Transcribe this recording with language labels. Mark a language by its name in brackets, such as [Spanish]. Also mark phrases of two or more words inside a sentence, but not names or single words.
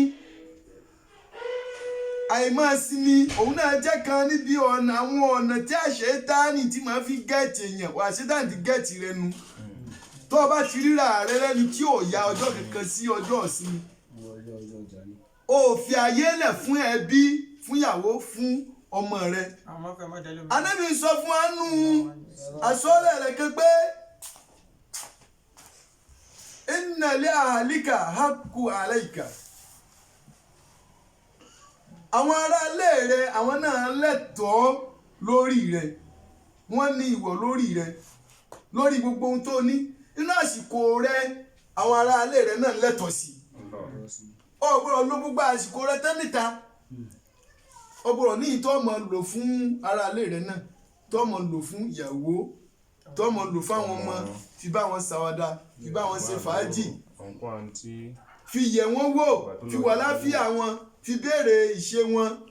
[Yoruba] àìmáa sinmi òun náà jẹ́ kan níbi àwọn ọ̀nà tí Ṣẹ̀tánì tí máa fi gẹ̀ẹ́tì èèyàn wà Ṣẹ̀tánì ti gẹ̀ẹ́tì rẹ nu tó o bá ti ríra rẹ lẹ́nu tí ò ya ọjọ́ kankan sí ọjọ́ ìsinmi o fi àyè lẹ̀ fún ẹbí fún ìyàwó fún ọmọ rẹ. Ànábì sọ fún anú àsọlẹ̀ rẹ̀ kan pé [Arabic] إن لأهلك حق عليك [Yoruba] àwọn ará ilé rẹ àwọn náà lẹ́tọ̀ọ́ lórí rẹ wọ́n ní ìwọ̀ lórí rẹ lórí gbogbo ohun tó ní inú àsìkò rẹ àwọn ará ilé rẹ náà lẹ́tọ̀ọ́ sí ọgbọ́n ló gbogbo àsìkò rẹ tán níta ọgbọ́n ní ìtọ́ ọmọ lò fún ará ilé rẹ náà tọ́ ọmọ lò fún ìyàwó tọ́ ọmọ lò fáwọn ọmọ fi bá wọn ṣàwàdà fi bá wọn ṣe fàájì fi yẹ̀ wọ́n wò fi wà láfíà wọn fi béèrè ìṣe wọn.